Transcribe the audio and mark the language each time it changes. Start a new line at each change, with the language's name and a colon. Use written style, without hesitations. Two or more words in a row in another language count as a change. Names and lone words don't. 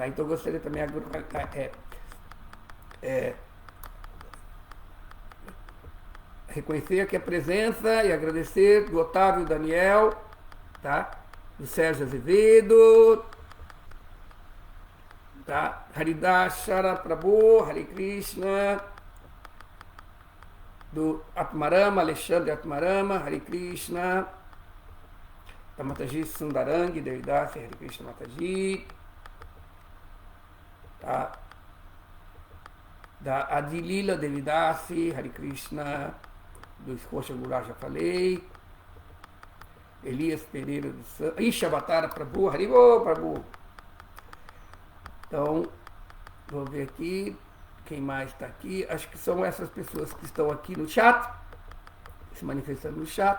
Portuguese: Então eu gostaria também reconhecer aqui a presença e agradecer do Otávio Daniel, tá? Do Sérgio Azevedo, tá? Haridas Shara Prabhu,
Sanskrit: Hare Krishna,
Portuguese: do Atmarama, Alexandre Atmarama,
Sanskrit: Hare Krishna,
Portuguese: da Mataji Sundarangi, Devidasi,
Sanskrit: Hare Krishna
Portuguese: Mataji, da Adilila Devidasi,
Sanskrit: Hare Krishna,
Portuguese: do Escocha Gular, já falei, Elias Pereira do Santos, Ishavatara Prabhu, Haribo Prabhu. Então, vou ver aqui, quem mais está aqui? Acho que são essas pessoas que estão aqui no chat, se manifestando no chat.